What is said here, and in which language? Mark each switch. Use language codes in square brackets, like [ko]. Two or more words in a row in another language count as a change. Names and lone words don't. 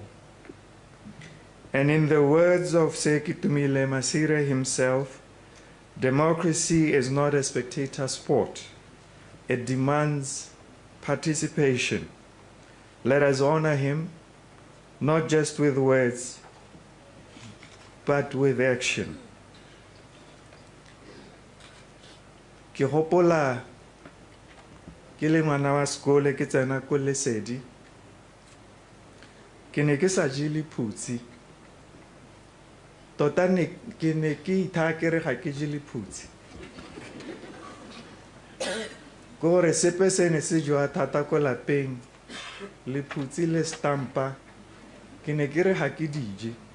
[en] And in the words of Sir Ketumile Masire himself, democracy is not a spectator sport. It demands participation. Let us honor him, not just with words, but with action. [tn] Ke hopola ke le ngwana wa sekolo ke tsena ko Lesedi, ke ne ke sa je lephutsi tota ke ne ke itha ke re ga ke je lephutsi gore sepe se ne se jwa thata ko lapeng lephutsi le stampa ke ne ke re ga ke dije